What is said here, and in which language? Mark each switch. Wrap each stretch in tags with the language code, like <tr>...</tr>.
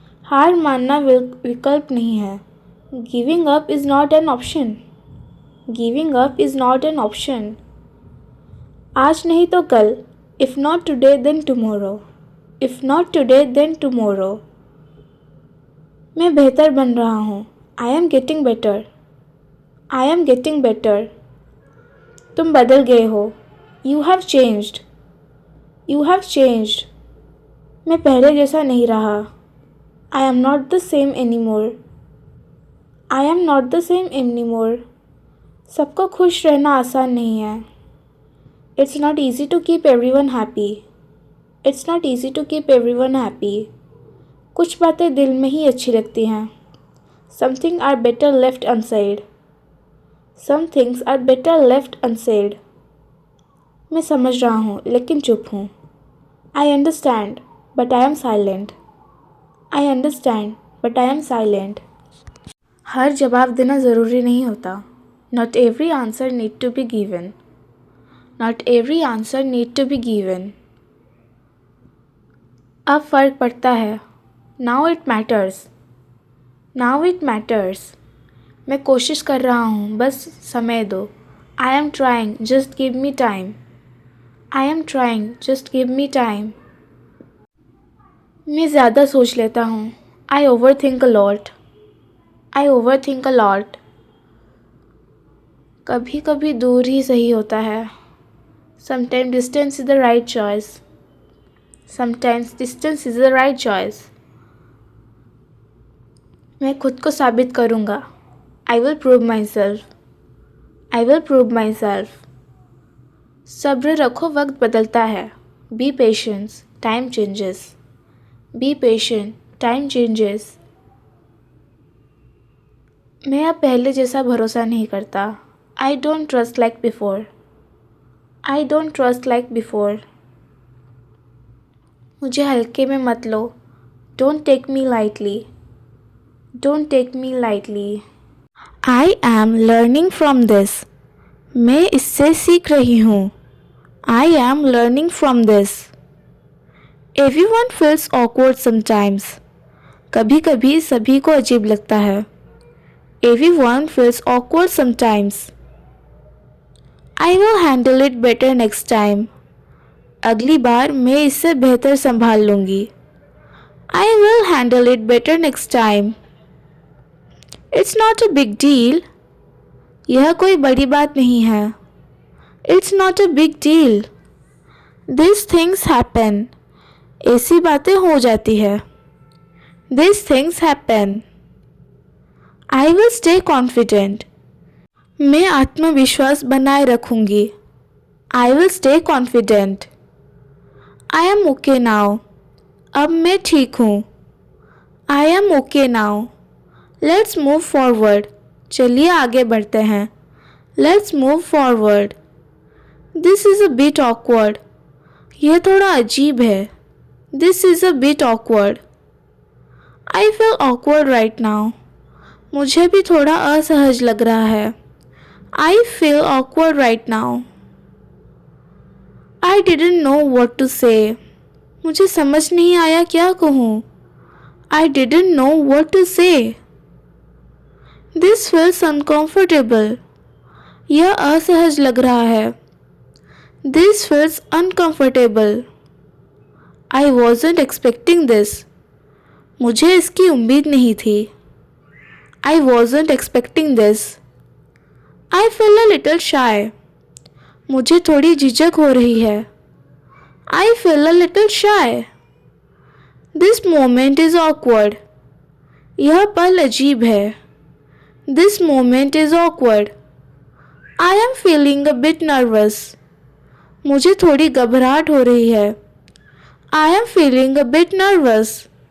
<hi>हार मानना विकल्प नहीं है.</hi> <en>Giving up is not an option. Giving up is not an option.</en> <hi>आज नहीं तो कल.</hi> <en>If not today, then tomorrow. If not today, then tomorrow.</en> <hi>मैं बेहतर बन रहा हूँ.</hi> <en>I am getting better. I am getting better.</en> <hi>तुम बदल गए हो.</hi> <en>You have changed. You have changed.</en> <hi>मैं पहले जैसा नहीं रहा.</hi> <en>I am not the same anymore. I am not the same anymore.</en> <hi>सबको खुश रहना आसान नहीं है.</hi> <en>It's not easy to keep everyone happy. It's not easy to keep everyone happy.</en> <hi>कुछ बातें दिल में ही अच्छी लगती हैं.</hi> <en>Some things are better left unsaid. Some things are better left unsaid.</en> <hi>मैं समझ रहा हूँ लेकिन चुप हूँ.</hi> <en>I understand, but I am silent. I understand, but I am silent.</en> <hi>हर जवाब देना ज़रूरी नहीं होता.</hi> <en>Not every answer need to be given. Not every answer need to be given.</en> <hi>अब फ़र्क पड़ता है.</hi> <en>Now it matters. Now it matters.</en> <hi>मैं कोशिश कर रहा हूँ, बस समय दो.</hi> <en>I am trying, just give me time. I am trying, just give me time.</en> <hi>मैं ज़्यादा सोच लेता हूँ.</hi> <en>I overthink a lot. I overthink a lot.</en> <hi>कभी कभी दूर ही सही होता है.</hi> <en>Sometimes distance is the right choice. Sometimes distance is the right choice.</en> <hi>मैं खुद को साबित करूँगा.</hi> <en>I will prove myself. I will prove myself.</en> <hi>सब्र रखो, वक्त बदलता है.</hi> <en>Be patient. Time changes. Be patient. Time changes.</en> <hi>मैं अब पहले जैसा भरोसा नहीं करता. I don't trust like before. I don't trust like before. मुझे हल्के में मत लो.</hi> <en>Don't take me lightly. Don't take me lightly. I am learning from this.</en> <hi>मैं इससे सीख रही हूँ.</hi> <en>I am learning from this. Everyone feels awkward sometimes.</en> <hi>कभी कभी सभी को अजीब लगता है.</hi> <en>Everyone feels awkward sometimes. I will handle it better next time.</en> <hi>अगली बार मैं इससे बेहतर संभाल लूँगी.</hi> <en>I will handle it better next time. It's not a big deal.</en> <hi>यह कोई बड़ी बात नहीं है.</hi> <en>It's not a big deal. These things happen.</en> <hi>ऐसी बातें हो जाती है.</hi> <en>These things happen. I will stay confident.</en> <hi>मैं आत्मविश्वास बनाए रखूँगी.</hi> <en>I will stay confident. I am okay now.</en> <hi>अब मैं ठीक हूँ.</hi> <en>I am okay now. Let's move forward.</en> <hi>चलिए आगे बढ़ते हैं.</hi> <en>Let's move forward. This is a bit awkward.</en> <hi>यह थोड़ा अजीब है.</hi> <en>This is a bit awkward. I feel awkward right now.</en> <hi>मुझे भी थोड़ा असहज लग रहा है.</hi> <en>I feel awkward right now. I didn't know what to say.</en> <hi>मुझे समझ नहीं आया क्या कहूँ.</hi> <en>I didn't know what to say. This feels uncomfortable.</en> <hi>यह असहज लग रहा है.</hi> <en>This feels uncomfortable. I wasn't expecting this.</en> <hi>मुझे इसकी उम्मीद नहीं थी.</hi> <en>I wasn't expecting this. I feel a little shy.</en> <hi>मुझे थोड़ी झिझक हो रही है.</hi> <en>I feel a little shy. This moment is awkward.</en> <hi>यह पल अजीब है.</hi> <en>This moment is awkward. I am feeling a bit nervous.</en> <hi>मुझे थोड़ी घबराहट हो रही है.</hi> <en>I am feeling a bit nervous.</en>